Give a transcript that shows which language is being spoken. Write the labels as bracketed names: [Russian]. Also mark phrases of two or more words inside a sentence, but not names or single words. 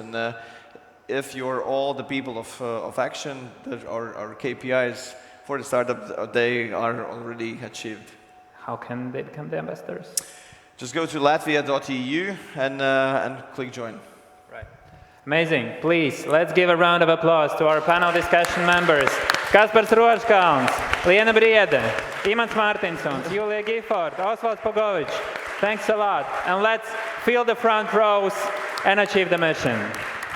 [English] And if you're all the people of action, that our KPIs for the startup, they are already achieved. How can they become the ambassadors? Just go to latvia.eu and click join. Right. Amazing. Please, let's give a round of applause to our panel discussion members. Kaspars Rožkalns, Liene Briede, Imants Martinsons, Gifford, Osvalds Pugovičs. Thanks a lot. And let's fill the front rows and achieve the mission.